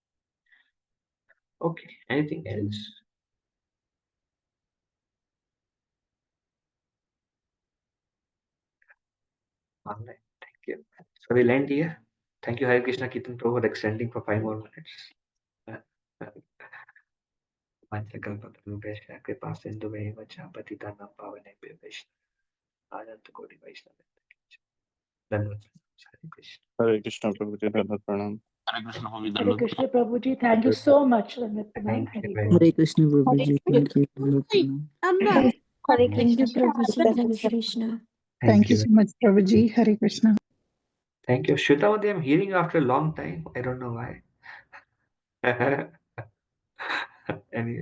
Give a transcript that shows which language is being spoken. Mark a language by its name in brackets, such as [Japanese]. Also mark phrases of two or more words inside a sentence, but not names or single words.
[English] Okay, anything else? All right, thank you. So we'll end here. Thank you, Hare Krishna Kirtan Prabhu, for extending for 5 more minutes. [Sanskrit] Vanchakalpatarubhesha कृपा सिंधुमेव च पतितानां पावनेभ्यो वैष्णव आनंद कोटि वैष्णव धन्यवाद हरे कृष्ण [English] Hare Krishna, Prabhuji, [Hindi] धन्यवाद प्रणाम. [English] Hare Krishna, Prabhuji, Hare Dandavat Krishna Prabhuji, thank you so much. Pranam. Thank you Hare very Krishna. much. Hare Krishna Hare Prabhuji. Thank you. Hare Thank you, Krishna. Prabhuji. Hare Hare Krishna. Thank Thank you you. so much, Prabhuji. Hare Krishna. Thank you. Shrutamati, I'm hearing after a long time. I don't know why. Anyway,